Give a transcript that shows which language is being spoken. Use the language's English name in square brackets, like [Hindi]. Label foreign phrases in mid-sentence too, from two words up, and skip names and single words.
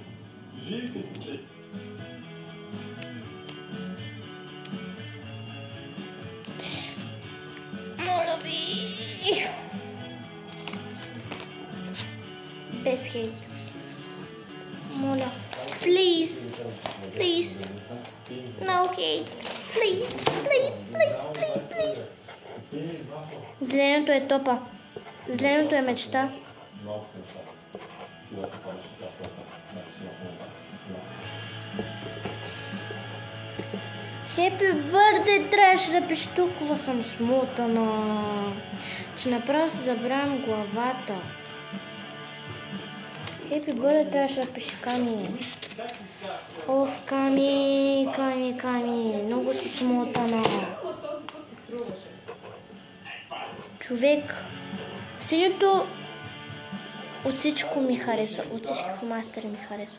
[Bulgarian] Моля ви. Без хейт. Моля. [English] Please. Please. No hate. Please. Please. Please. Please. Please. [Bulgarian] Зеленото е топа. Зеленото е мечта. [English] Happy birthday, [Bulgarian] трябваше да пише, толкова съм смотана, че направо си забравям главата. [English] Happy birthday, [Bulgarian] трябваше да пише Ками. Оф, Ками, Ками, Ками, много си смотана. Човек, синьото от всичко ми харесва, от всички фломастери ми харесва.